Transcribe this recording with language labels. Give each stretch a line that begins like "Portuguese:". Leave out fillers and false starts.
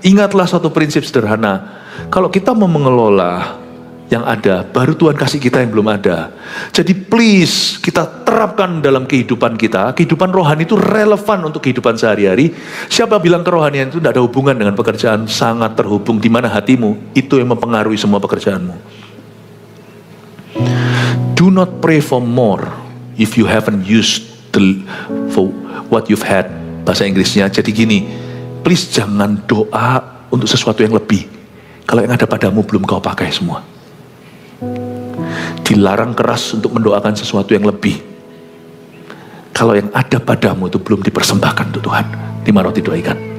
Indonesian: Ingatlah satu prinsip sederhana. Kalau kita mau mengelola yang ada, baru Tuhan kasih kita yang belum ada. Jadi please, kita terapkan dalam kehidupan kita. Kehidupan rohani itu relevan untuk kehidupan sehari-hari. Siapa bilang kerohanian itu tidak ada hubungan dengan pekerjaan? Sangat terhubung. Di mana hatimu, itu yang mempengaruhi semua pekerjaanmu.
English: Do not pray for more if you haven't used for what you've had.
Indonesian: Bahasa Inggrisnya, jadi gini, please jangan doa untuk sesuatu yang lebih kalau yang ada padamu belum kau pakai semua. Dilarang keras untuk mendoakan sesuatu yang lebih kalau yang ada padamu itu belum dipersembahkan untuk Tuhan. 5 roti 2 ikan.